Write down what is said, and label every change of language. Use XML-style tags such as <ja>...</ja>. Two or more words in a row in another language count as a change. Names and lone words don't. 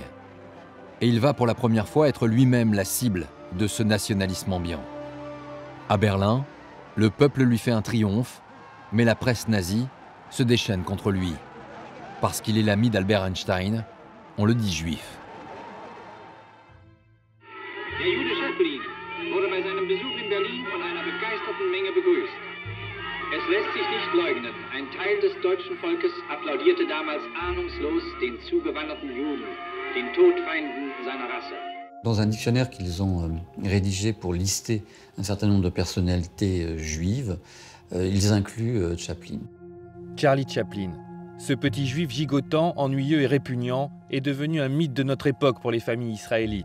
<fr>Et il va pour la première fois être lui-même la cible de ce nationalisme ambiant. À Berlin, le peuple lui fait un triomphe, mais la presse nazie se déchaîne contre lui. Parce qu'il est l'ami d'Albert Einstein, on le dit juif.</fr> <de>Der Jude Chaplin wurde bei seinem Besuch in Berlin von einer begeisterten Menge begrüßt. Es lässt sich nicht leugnen, ein Teil des deutschen Volkes applaudierte damals ahnungslos den zugewanderten Juden, den Todfeinden seiner Rasse.</de> <fr>Dans un dictionnaire qu'ils ont rédigé pour lister un certain nombre de personnalités juives, ils incluent Chaplin. Charlie Chaplin, ce petit juif gigotant, ennuyeux et répugnant, est devenu un mythe de notre époque pour les familles israélites.</fr>